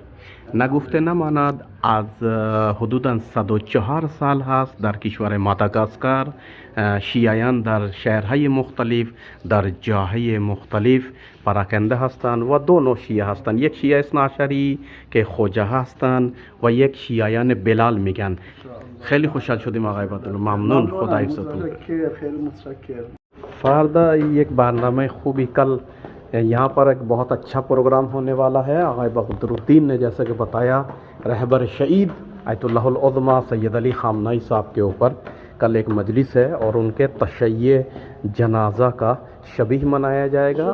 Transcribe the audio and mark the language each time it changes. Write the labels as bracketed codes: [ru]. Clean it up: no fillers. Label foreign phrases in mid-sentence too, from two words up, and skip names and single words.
[fa] نگفته نماند از حدوداً 104 سال هست در کشور ماداگاسکار شیعیان در شهرهای مختلف در جاهای مختلف پراکنده هستند و دو نوع شیعه هستند. یک شیعه اثنا عشری که خوجا هستند و یک شیعیان بلال میگن. خیلی خوشحال شدیم آقای بدرالدین. ممنون. خدا حفظتون. خیلی متشکرم. فردا یک برنامه خوبی [ur] کل یہاں پر ایک بہت اچھا پروگرام ہونے والا ہے. آغائی بدرالدین نے جیسے کہ بتایا رہبر شہید آیت اللہ العظمیٰ سید علی خامنہ ای صاحب کے اوپر کل ایک مجلس ہے اور ان کے تشییع جنازہ کا شبیہ منایا جائے گا.